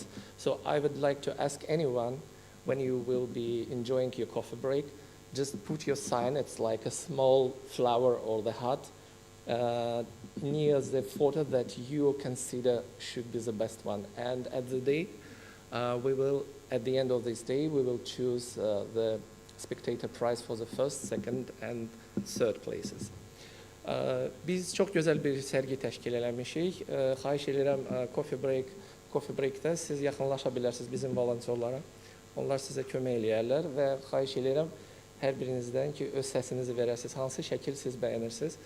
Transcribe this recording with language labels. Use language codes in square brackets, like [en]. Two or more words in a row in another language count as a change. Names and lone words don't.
[en] So I would like to ask anyone, when you will be enjoying your coffee break, just put your sign, it's like a small flower or the heart, near the photo that you consider should be the best one. And at the day, at the end of this day, we will choose the spectator prize for the first, second and third places. [az] Biz çox gözəl bir sərgi təşkil eləmişik. Xahiş edirəm [en] coffee breakdə [az] siz yaxınlaşa bilərsiniz bizim volontyorlara. Onlar sizə kömək eləyərlər və xahiş edirəm hər birinizdən ki, öz səsinizi verəsiniz, hansı şəkil siz bəyənirsiniz.